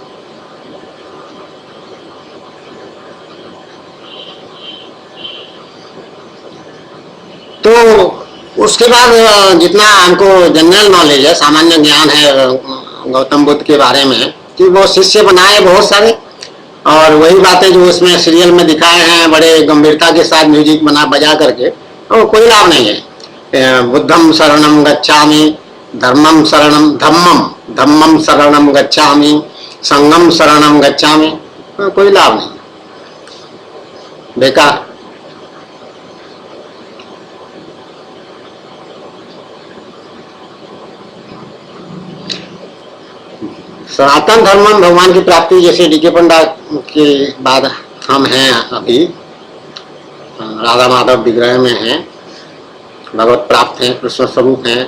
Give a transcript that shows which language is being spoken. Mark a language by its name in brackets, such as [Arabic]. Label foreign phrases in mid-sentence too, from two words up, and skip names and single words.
[Hindi] तो उसके बाद जितना हमको [English] general knowledge [Hindi] है, सामान्य ज्ञान है गौतम बुद्ध के बारे में, कि वो शिष्य बनाए बहुत सारे, और वही बातें जो उसमें सीरियल में दिखाए हैं बड़े गंभीरता के साथ म्यूजिक बजा करके, तो कोई लाभ नहीं है। [Pali] बुद्धम शरणम गच्छामि, धर्मम शरणम गच्छामि, संगम शरणम गच्छामि, [Hindi] कोई लाभ नहीं, बेकार। सनातन धर्म भगवान की प्राप्ति, जैसे डीके पंडा के बाद हम हैं अभी, राधा माधव विग्रह में हैं, भगवत प्राप्त हैं, कृष्ण स्वरूप हैं।